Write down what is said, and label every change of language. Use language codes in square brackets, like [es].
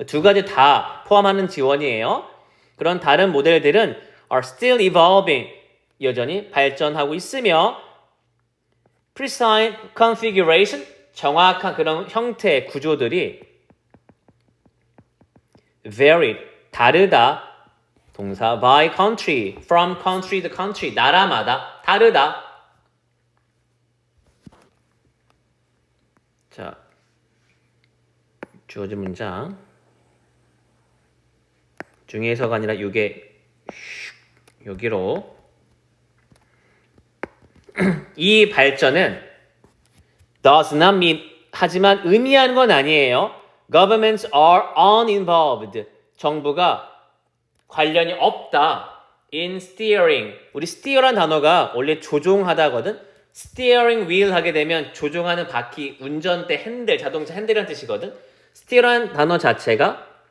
[ko] 두 가지 다 포함하는 지원이에요. 그런 다른 모델들은 [en] are still evolving, [ko] 여전히 발전하고 있으며 [en] precise configuration, [ko] 정확한 그런 형태의 구조들이 varied, 다르다. [en] 동사 by country, from country to country, [ko] 나라마다 다르다. 자, 주어진 문장 중에서가 아니라 이게 여기로 이 발전은 [en] does not mean, [ko] 하지만 의미하는 건 아니에요. [en] Governments are uninvolved. [ko] 정부가 관련이 없다. [en] In steering. [ko] 우리 steer란 단어가 원래 조종하다거든. steering wheel 하게 되면 조종하는 바퀴, 운전대 핸들, 자동차 핸들이라는 뜻이거든. steer란 단어 자체가